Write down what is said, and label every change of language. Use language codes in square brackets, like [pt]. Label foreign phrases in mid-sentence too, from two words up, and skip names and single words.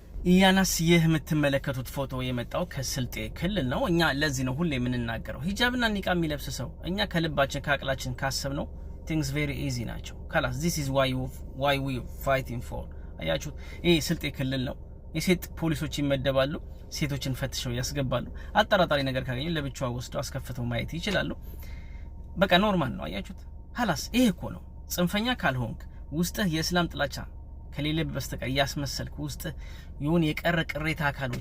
[am] ያናስ ይህ የምትመለከቱት ፎቶ የመጣው ከስልጤ ክልል ነው። እኛ ለዚህ ነው ሁሌ የምንናገረው ሂጃብና ኒቃብ የሚለብስ ሰው እኛ ከልባችን ከአቅላችን ካሰብነው [en] things very easy [am] ናቸው። ካላስ [en] this is why we fighting [am] for አያችሁት። ይሄ ስልጤ ክልል ነው። የሴት ፖሊሶች ይመደባሉ፣ ሴቶችን ፈትሸው ያስገባሉ። አጠራጣሪ ነገር ካገኙ ለብቻዋ ወስደው አስከፍተው ማየት ይችላሉ። በቃ ኖርማል ነው። አያችሁት። ካላስ ይሄ እኮ ነው። ጽንፈኛ ካልሆንክ ውስጥህ የእስላም ጥላቻ ከሌለ በስተቀር ያስመሰልክ ውስጥ የሆነ የቀረ ቅሬታ አካሎች